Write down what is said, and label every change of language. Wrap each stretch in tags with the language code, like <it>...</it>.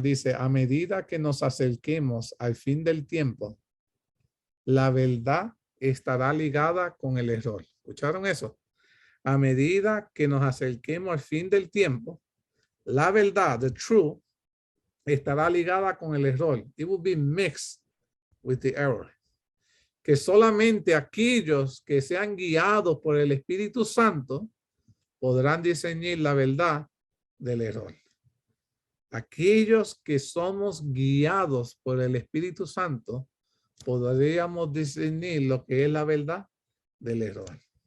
<es>Dice, a medida que nos acerquemos al fin del tiempo, la verdad estará ligada con el error. ¿Escucharon eso? A medida que nos acerquemos al fin del tiempo, la verdad,</es> <en>the truth,</en> <es>estará ligada con el error.</es> <en>It will be mixed with the error.</en> <es>Que solamente aquellos que sean guiados por el Espíritu Santo podrán discernir la verdad del error. Aquellos que somos guiados por el Espíritu Santo podríamos discernir lo que es la verdad del error.</es>